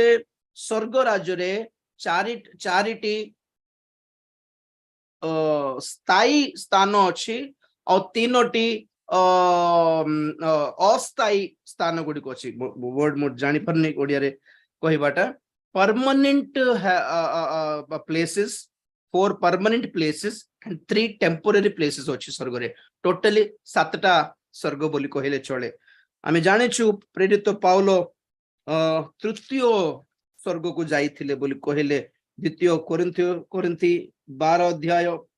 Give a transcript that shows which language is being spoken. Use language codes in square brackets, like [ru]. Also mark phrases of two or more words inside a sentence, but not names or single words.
[or] ସ୍ୱର୍ଗ ରାଜ୍ୟରେ ଚାରିଟି ସ୍ଥାୟୀ ସ୍ଥାନ ଅଛି ଆଉ 3ଟି ଅସ୍ଥାୟୀ ସ୍ଥାନ ଗୁଡିକ ଅଛି। ୱାର୍ଡ ମୁଁ ଜାଣିପାରୁନି ଓଡିଆରେ କହିବାଟା। [en] permanent places, 4 permanent places and 3 temporary places [or] ଅଛି ସ୍ୱର୍ଗରେ। ଟୋଟାଲି 7ଟା ସ୍ୱର୍ଗ ବୋଲି କହିଲେ ଚଳେ। ଆମେ ଜାଣିଛୁ ପ୍ରେରିତ ପାଉଲ ତୃତୀୟ ସ୍ୱର୍ଗକୁ ଯାଇଥିଲେ ବୋଲି କହିଲେ 2 କୋରିନ୍ଥୀ 12 ଅଧ୍ୟାୟ